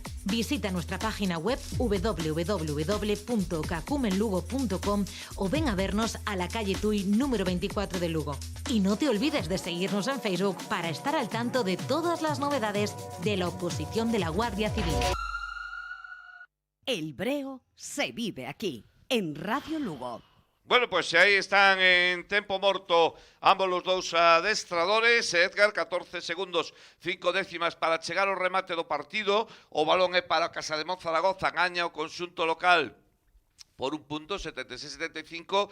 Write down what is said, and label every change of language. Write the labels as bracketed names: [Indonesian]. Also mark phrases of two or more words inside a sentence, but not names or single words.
[Spanish] Visita nuestra página web www.cacumenlugo.com o ven a vernos a la calle Tuy número 24 de Lugo. Y no te olvides de seguirnos en Facebook para estar al tanto de todas las novedades de la oposición de la Guardia Civil. El Breo se vive aquí, en Radio Lugo. [Galician] Bueno, pois aí están en tempo morto ambos os dous adestradores. Edgar, 14 segundos, 5 décimas para chegar ao remate do partido. O balón é para Casademón Zaragoza, gaña o conxunto local por un punto, 76-75.